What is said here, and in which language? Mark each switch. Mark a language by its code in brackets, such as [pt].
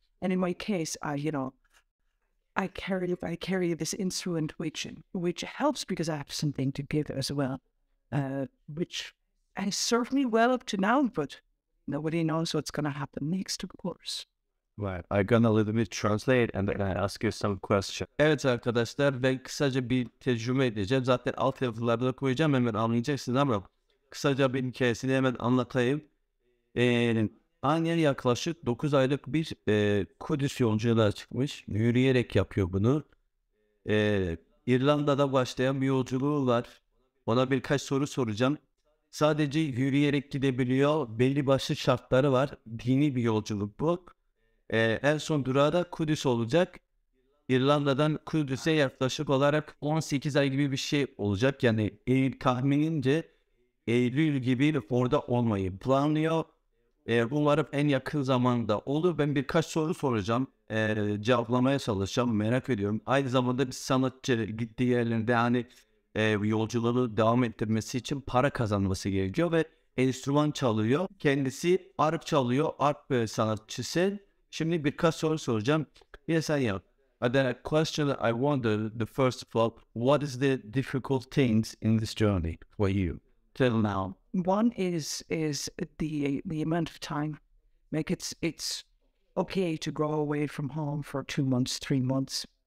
[en] And in my case, I carry this instrument which helps, because I have something to give as well, which has served me well up to now, but nobody knows what's going to happen next, of course. Right. I'm gonna little bit translate and then I ask you some questions. [tr] Evet arkadaşlar, ben kısaca bir tecrübe edeceğim. Zaten altyazılarda da koyacağım, hemen anlayacaksınız, ama kısaca bir hikayesini hemen anlatayım. Anya yaklaşık 9 aylık bir Kudüs yolculuğa çıkmış. Yürüyerek yapıyor bunu. İrlanda'da başlayan bir yolculuğu var. Ona birkaç soru soracağım. Sadece yürüyerek gidebiliyor. Belli başlı şartları var. Dini bir yolculuk bu. En son durağı da Kudüs olacak. İrlanda'dan Kudüs'e yaklaşık olarak 18 ay gibi bir şey olacak. Yani tahminince Eylül gibi orada olmayı planlıyor. Umarım en yakın zamanda olur. Ben birkaç soru soracağım. Cevaplamaya çalışacağım. Merak ediyorum. Aynı zamanda bir sanatçı gittiği yerlerde yolculuğunu devam ettirmesi için para kazanması gerekiyor ve enstrüman çalıyor. Kendisi arp çalıyor. Arp sanatçısı. Şimdi birkaç soru soracağım. [en] Yes, I am. The question I wonder, the first of all, what is the difficult things in this journey for you till now? One is the amount of time. Like it's okay to go away from home for 2 months, 3 months.